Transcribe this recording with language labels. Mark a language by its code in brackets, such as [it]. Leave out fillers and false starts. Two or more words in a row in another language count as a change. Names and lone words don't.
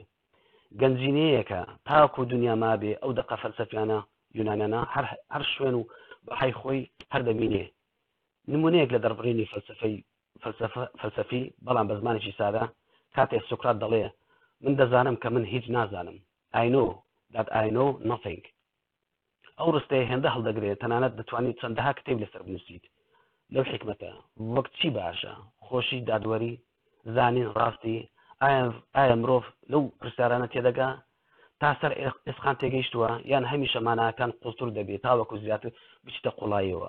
[ckb] گەنجینەیەکە تاکو دنیا مابێ ئەو دەقە فەلسەفیانە یۆنانیانە هەر شوێن و بەهای خۆی هەر دەبینێ. نمونەیەک لە دەربڕینی فەلسەفی بەڵام بە زمانێکی سادە کاتێک سۆکرات دەڵێ من دەزانم کە من هیچ نازانم. [en] I know that I know nothing. [ckb] ئەو ڕستەیە هێندە هەڵدەگرێت، تەنانەت دەتوانیت چەندەها کتێب لەسەر بنووسیت لەو حکمەتە وەک چی باشە، خۆشی، دادوەری، زانین، ڕاستی، ئایا مرۆڤ لەو پرسیارانە تێدەگا تا سەر ئێسخان تێگەیشتووە یان هەمیشە ماناکان قوڵتر دەبێت تاوەکو زیاتر بچیتە قوڵاییەوە.